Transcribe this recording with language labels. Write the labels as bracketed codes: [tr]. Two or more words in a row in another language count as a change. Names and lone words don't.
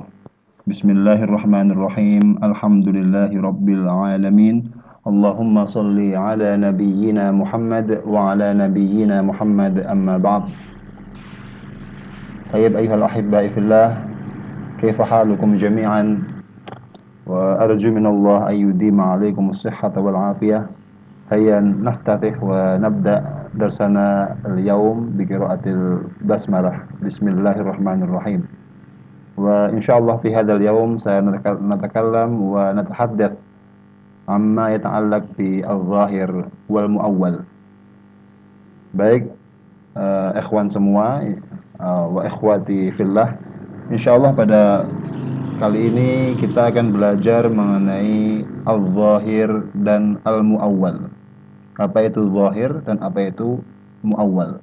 [ar] بسم الله الرحمن الرحيم. الحمد لله رب العالمين. اللهم صل على نبينا محمد وعلى نبينا محمد أما بعد. طيب أيها الأحباء في الله، كيف حالكم جميعا? وأرجو من الله أن يديم عليكم الصحة والعافية. هيا نفتتح ونبدأ درسنا اليوم بقراءة البسملة. بسم الله الرحمن الرحيم. وإن شاء الله في هذا اليوم سنتكلم ونتحدث أما يتعلق بالظاهر والمؤول. [id] Baik, ikhwan semua [ar] وإخوتي في الله, [id] insyaallah pada kali ini kita akan belajar mengenai al-zahir dan al-muawwal. Apa itu zahir dan apa itu muawwal?